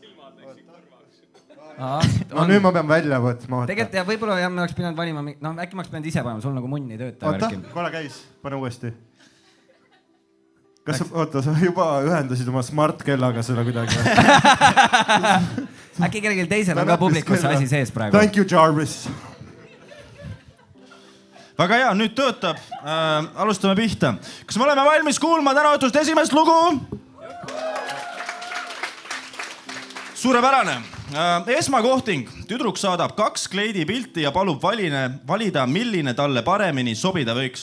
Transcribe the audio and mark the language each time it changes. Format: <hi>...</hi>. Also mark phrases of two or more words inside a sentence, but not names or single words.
<et>No nüüd ma pean välja võtma. Tegelikult ja võib-olla me oleks pidanud valima, no äkki ma oleks pidanud ise panema, sul nagu munn ei tööta. Oota, korra käis, pane uuesti. Oota, sa juba ühendasid oma smart-kellaga seda kuidagi. Äkki kellelgi teisel on ka publikus asi sees praegu.</et> <en>Thank you, Jarvis.</en> <et>Väga hea, nüüd töötab. Alustame pihta. Kas me oleme valmis kuulma täna õhtust esimest lugu? Suurepärane. Esmakohting. Tüdruk saadab 2 kleidipilti ja palub valida, milline talle paremini sobida võiks.</et>